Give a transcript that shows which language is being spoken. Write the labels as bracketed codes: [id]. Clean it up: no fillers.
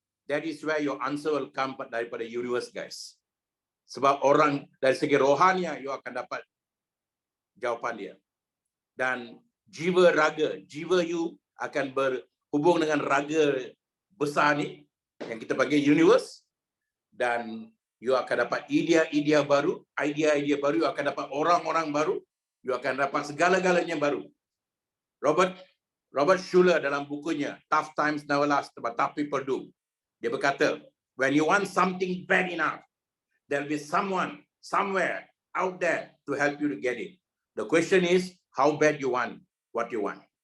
[en] That is where your answer will come [ms] daripada [en] universe, guys. [ms] Sebab orang dari segi rohania, you akan dapat jawapan dia. Dan jiwa raga, jiwa you akan berhubung dengan raga besar ni, yang kita panggil universe. Dan you akan dapat idea-idea baru, idea-idea baru, you akan dapat orang-orang baru, you akan dapat segala-galanya baru. [en] Robert Schuller [ms] dalam bukunya [en] Tough Times Never Last, but Tough People Do, [ms] dia berkata, [en] when you want something bad enough, there'll be someone somewhere out there to help you to get it. The question is, how bad you want what you want.